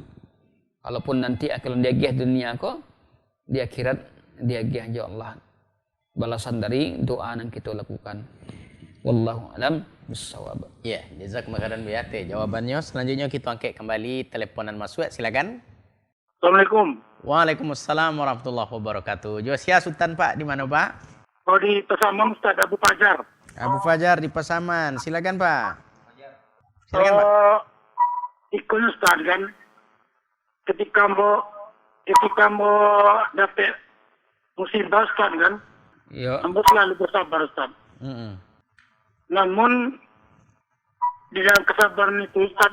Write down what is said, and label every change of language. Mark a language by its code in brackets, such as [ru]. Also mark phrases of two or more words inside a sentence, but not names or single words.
[id] Walaupun nanti akan dia gih dunia ko, di akhirat dia gih ya Allah. Balasan dari doa yang kita lakukan. [ar] والله أعلم بالصواب. [id] Ya, [ar] جزاكم الله خيرا [id] Bu ya. Jawabannya selanjutnya kita angkat kembali teleponan masuk. Silakan. [ar] السلام عليكم. وعليكم السلام ورحمة الله وبركاته. [id] Josia Sultan Pak, di mana Pak? Oh, di Pasaman Ustaz Abu Fajar. Abu Fajar di Pasaman. Silakan Pak. Silakan Pak. Ikut Ustaz kan, ketika mau dapat musibah Ustaz kan, Ya. Hamba selalu bersabar, Ustaz. Namun di dalam kesabaran itu, Ustaz,